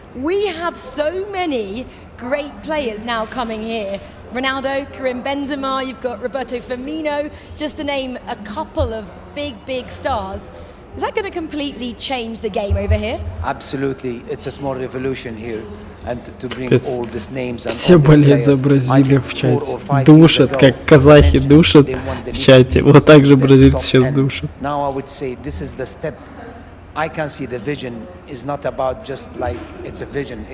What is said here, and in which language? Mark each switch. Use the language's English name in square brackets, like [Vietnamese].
[English] We have so many great players now coming here. Ronaldo, Karim Benzema, you've got Roberto Firmino, just to name a couple of big stars. Is that going to completely change the game over here? Absolutely. It's a small revolution here. And to bring all these names and [Russian] все болеют за Бразилию в чате. Душат, как казахи душат в чате. Вот так же бразильцы сейчас душат. [English] Now I would say this is the step. I can see the vision is not about just like it's a vision.